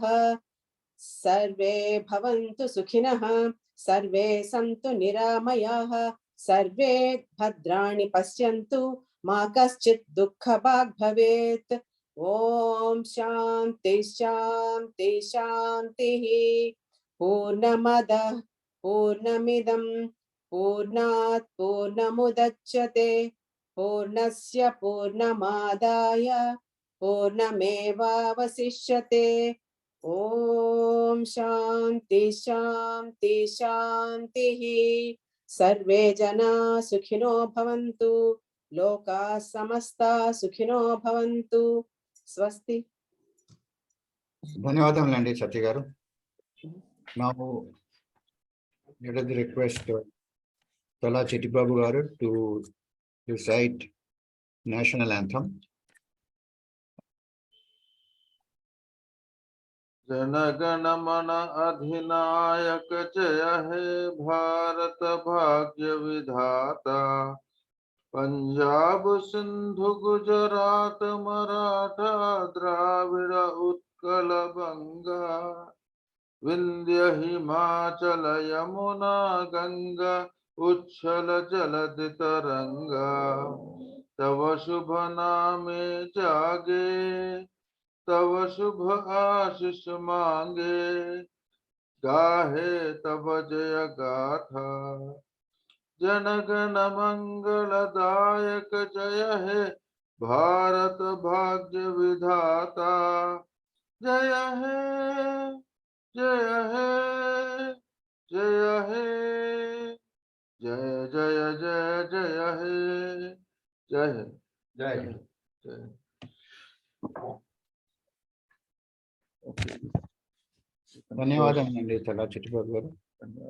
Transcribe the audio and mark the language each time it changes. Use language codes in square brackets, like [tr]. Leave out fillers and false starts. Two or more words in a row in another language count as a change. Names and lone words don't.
[sa] सर्वे भवन्तु सुखिनः सर्वे सन्तु निरामयाः सर्वे भद्राणि पश्यन्तु मा कश्चित् दुःखभाग् भवेत् ॐ शान्ति शान्ति शान्तिः पूर्णमदः पूर्णमिदं पूर्णात् पूर्णमुदच्यते पूर्णस्य पूर्णमादाय पूर्णमेवावशिष्यते ॐ शान्ति शान्ति शान्तिः सर्वे जना सुखिनो भवन्तु लोकाः समस्ताः सुखिनो भवन्तु स्वस्ति. [te] ధన్యవాదములండి సత్య గారు. [en] Now let us request Tala Chittibabu garu to recite national anthem. [bn] জনগণ মন অধিনায়ক জয় হে ভারত ভাগ্য বিধাতা পঞ্জাব সিন্ধু গুজরাট মরাঠা দ্রাবিড় উৎকল বঙ্গ বিন্ধ্য হিমাচল যমুনা গঙ্গা উচ্ছল জলধি তরঙ্গ তব শুভ নামে জাগে তব শুভ আশিস মাগে গাহে তব জয় গাথা জনগণ মঙ্গলদায়ক জয় হে ভারত ভাগ্য বিধাতা জয় হে জয় হে জয় হে জয় জয় জয় জয় হে জয় হে [hi] Jai. जय [te] ధన్యవాదములండి తలా చిట్టిబాబు గారు.